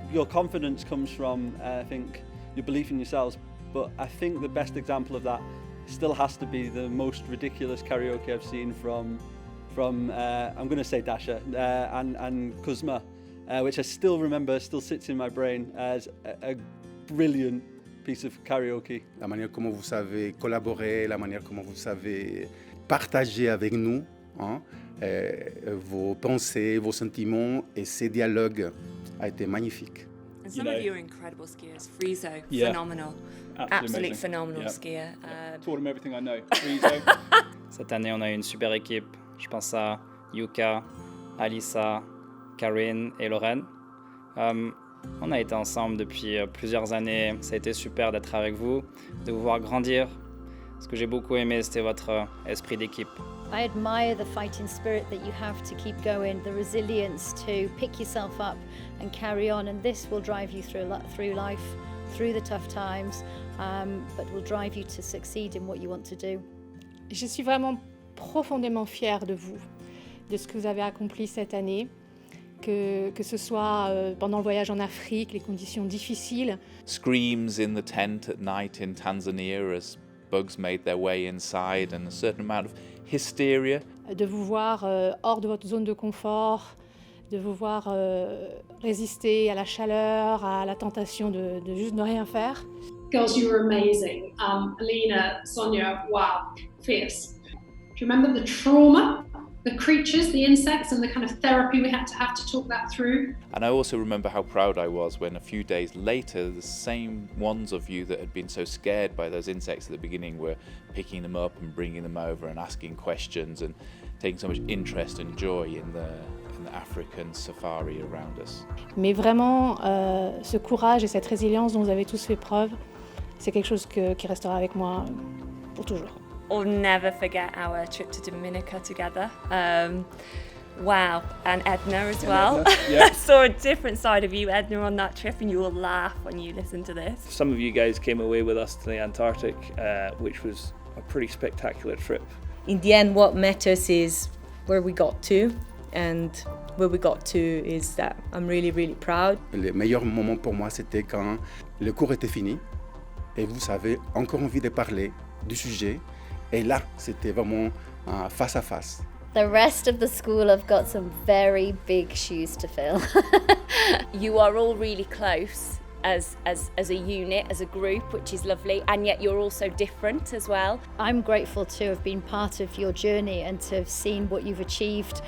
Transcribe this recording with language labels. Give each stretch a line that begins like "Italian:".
English: Your confidence comes from, I think, your belief in yourselves, but I think the best example of that still has to be the most ridiculous karaoke I've seen from I'm going to say Dasha and Kuzma, which I still remember, still sits in my brain as a brilliant piece of karaoke.
French: La manière comment vous savez collaborer, la manière comment vous savez partager avec nous, hein, vos pensées, vos sentiments et ces dialogues a été magnifique.
English: And some of you are incredible skiers. Friso, phenomenal. Absolutely phenomenal skier. Taught him everything I know. Friso.
French: Cette année, on a eu une super équipe. Je pense à Yuka, Alisa, Karine et Lorraine. On a été ensemble depuis plusieurs années. Ça a été super d'être avec vous, de vous voir grandir. Ce que j'ai beaucoup aimé, c'était votre esprit d'équipe.
English: I admire the fighting spirit that you have to keep going, the resilience to pick yourself up and carry on, and this will drive you through life, through the tough times, but will drive you to succeed in what you want to do.
French: Je suis vraiment profondément fière de vous, de ce que vous avez accompli cette année, que ce soit pendant le voyage en Afrique, les conditions difficiles.
English: Screams in the tent at night in Tanzania as bugs made their way inside, and a certain amount of hysteria.
French: De vous voir hors de votre zone de confort, de vous voir résister à la chaleur, à la tentation de juste ne rien faire.
English: Girls, you were amazing. Alina, Sonia, wow, fierce. Do you remember the trauma, the creatures, the insects, and the kind of therapy we had to talk that through? And I also remember how proud I was when a few days later, the same ones of you that had been so scared by those insects at the beginning were picking them up and bringing them over and asking questions and taking so much interest and joy in the African safari around us.
French: Mais vraiment, ce courage et cette résilience dont vous avez tous fait preuve, c'est quelque chose qui restera avec moi pour toujours.
English: I'll never forget our trip to Dominica together. Wow, and Edna as well. Yeah. I saw a different side of you, Edna, on that trip, and you will laugh when you listen to this. Some of you guys came away with us to the Antarctic, which was a pretty spectacular trip. In the end, what matters is where we got to, and where we got to is that I'm really, really proud.
French: Le meilleur moment pour moi, c'était quand le cours était fini et vous avez encore envie de parler du sujet. Et là, c'était vraiment face à face.
English: The rest of the school have got some very big shoes to fill. You are all really close as a unit, as a group, which is lovely, and yet you're also different as well. I'm grateful to have been part of your journey and to have seen what you've achieved.